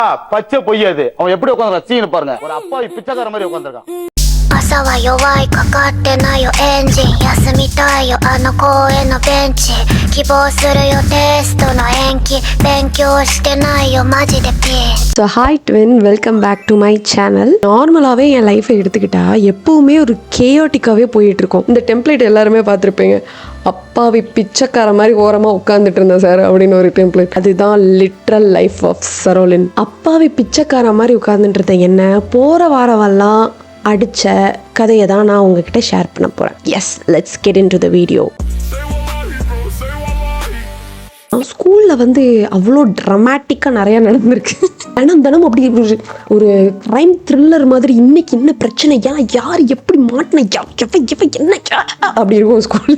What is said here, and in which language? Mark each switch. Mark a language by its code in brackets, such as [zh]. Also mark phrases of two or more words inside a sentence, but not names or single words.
[ta] பச்சை பொய்யாது. அவன் எப்படி உட்காந்துருக்கான் சீன் பாருங்க. ஒரு அப்பாவி பிச்சைக்கார மாதிரி உட்காந்துருக்கான். [ja] 朝は弱いかかってないよエンジン休みたいよあの公園のベンチ希望するよテストの延期勉強してないよマジでピン [en] So hi twin, welcome back to my channel. [ta] நார்மலாகவே என் லைஃப்பை எடுத்துக்கிட்டா எப்போவுமே ஒரு கேயோட்டிக்காகவே போயிட்டு இருக்கோம். இந்த டெம்ப்ளேட் எல்லாருமே பார்த்துருப்பீங்க. அப்பாவி பிச்சைக்கார மாதிரி ஓரமாக உட்காந்துட்டு இருந்தேன் சார் அப்படின்னு ஒரு டெம்ப்ளேட். [en] அதுதான் literal life of Caroline. [ta] அப்பாவி பிச்சைக்கார மாதிரி உட்காந்துட்டு இருந்தேன். என்ன போகிற வாரமெல்லாம் அடித்த கதையை தான் நான் உங்ககிட்ட ஷேர் பண்ண போகிறேன். [en] Yes, let's get into the video. [ta] ஸ்கூலில் வந்து அவ்வளோ ட்ரமாட்டிக்காக நிறையா நடந்திருக்கு. தினம் அப்படி ஒரு [en] crime thriller [ta] மாதிரி இன்னைக்கு என்ன பிரச்சனை, யார் எப்படி மாட்டின, என்ன அப்படி இருக்கும் ஸ்கூல்.